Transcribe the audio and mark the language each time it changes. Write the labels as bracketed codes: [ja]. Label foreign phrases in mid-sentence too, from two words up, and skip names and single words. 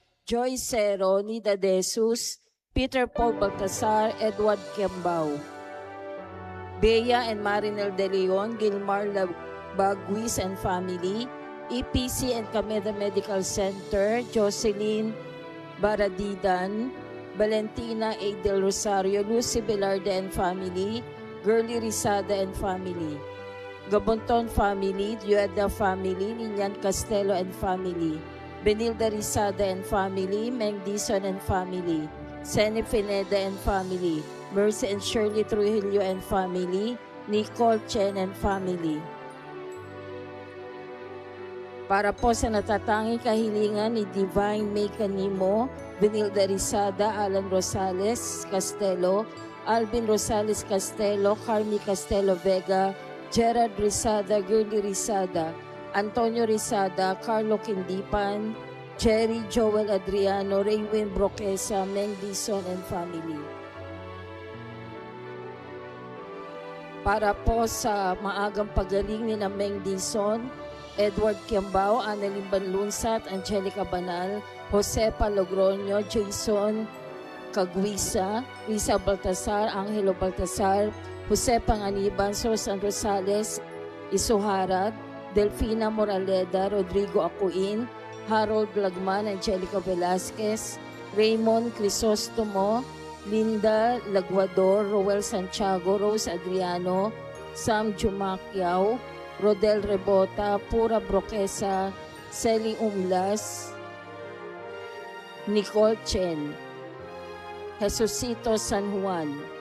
[en] Joy Cero, Nida Jesus, Peter Paul Baltasar, Edward Kembao. Bea and Marinel De Leon, Gilmar Baguis and family, EPC and Cameda Medical Center, Jocelyn Baradidan, Valentina A. Del Rosario, Lucy Velarde and family, Girly Rizada and family. Gabonton family, Dueda family, Lilian Castelo and family, Benilda Rizada and family, Meng Dison and family, Sene Pineda and family, Mercy and Shirley Trujillo and family, Nicole Chen and family. [tl] Para po sa natatanging kahilingan ni Divine May Canimo, Benilda Rizada, Alan Rosales Castelo, Alvin Rosales Castelo, Carmi Castelo Vega, Gerard Rizada, Girly Rizada, Antonio Rizada, Carlo Quindipan, Jerry Joel Adriano, Raywin Broquesa, [en] Meng Dison and family. [tl] Para po sa maagang pagaling ni Meng Dison, Edward Kiambao, Annalyn Banlunsat, Angelica Banal, Josepa Logroño, Jason Caguisa, Risa Baltasar, Angelo Baltasar, Jose Panganiban, Susan Rosales, Isuharad, Delfina Moraleda, Rodrigo Acuin, Harold Lagman, Angelica Velasquez, Raymond Crisostomo, Linda Laguador, Roel Santiago, Rose Adriano, Sam Jumaquiao, Rodel Rebota, Pura Broquesa, Selly Umlas, Nicole Chen, Jesusito San Juan.